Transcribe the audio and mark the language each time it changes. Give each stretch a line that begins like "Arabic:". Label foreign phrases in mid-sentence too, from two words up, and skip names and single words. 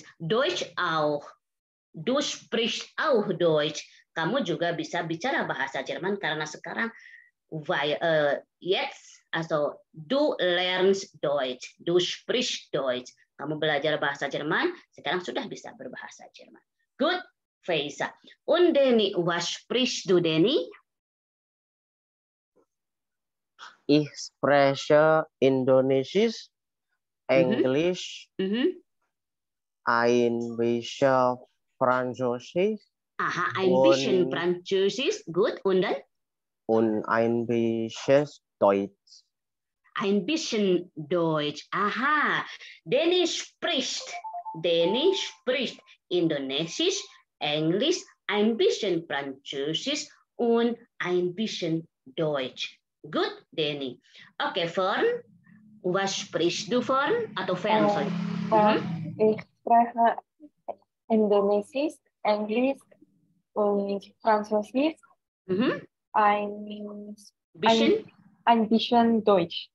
German: Deutsch auch. Du sprichst auch Deutsch.
Indonesian: Kamu juga bisa bicara bahasa Jerman karena sekarang
German: jetzt, also du lernst Deutsch, du sprichst Deutsch.
Indonesian: Kamu belajar bahasa Jerman, sekarang sudah bisa berbahasa Jerman.
English: Good, Faisa.
German: Und Denny, was sprichst du, Denny? Ich spreche Indonesisch, Englisch, ein bisschen Französisch. Aha, ein bisschen Französisch, gut. Und dann? Und ein bisschen Deutsch. Ein bisschen Deutsch. Aha, Denny spricht Indonesisch, Englisch, ein bisschen Französisch und ein bisschen Deutsch.
English: Good, Denny. Oke,
German: Fern. Was sprichst du, Fern? Atau Fern, sorry. Ich spreche Indonesisch, Englisch und Französisch. Ein bisschen Deutsch.